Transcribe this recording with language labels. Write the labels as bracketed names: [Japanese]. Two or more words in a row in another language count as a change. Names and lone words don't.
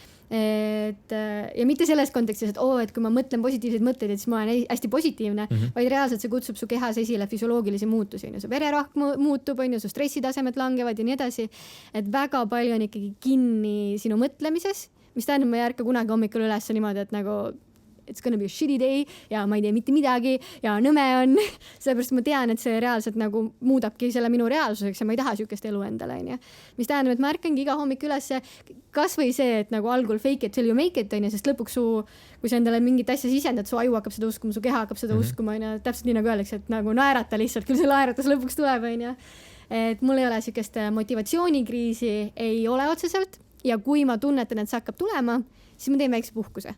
[Estonian] Ja mitte selles kontekstis, et kui ma mõtlen positiivseid mõtteid, et siis ma olen hästi positiivne, vaid reaalselt see kutsub su kehas esile füsioloogilisi muutusi. Su vererahk muutub, su stressitasemed langevad ja nii edasi. Et väga palju on ikkagi kinni sinu mõtlemises, mis tähendab, ma ei ärka kunagi hommikul üles niimoodi, et nagu [English] it's gonna be a shitty day [Estonian] ja ma ei tee mitte midagi ja nõme on. Sellepärast ma tean, et see reaalselt nagu muudabki selle minu reaalsuseks ja ma ei taha sükest elu endale. Mis tähendab, et ma ärkangi iga hommik üles kas või see, et nagu algul [English] fake it till you make it, [Estonian] sest lõpuks kui sa endale mingit asja sisendad, su aju hakkab seda uskuma, su keha hakkab seda uskuma. Täpselt nii nagu öeldakse, et nagu naerata lihtsalt, küll see naeratus lõpuks tuleb. Et mul ei ole sükest motivatsioonikriisi, ei ole otseselt ja kui ma tunnetan, et see hakkab tulema, siis ma teen väikse puhkuse.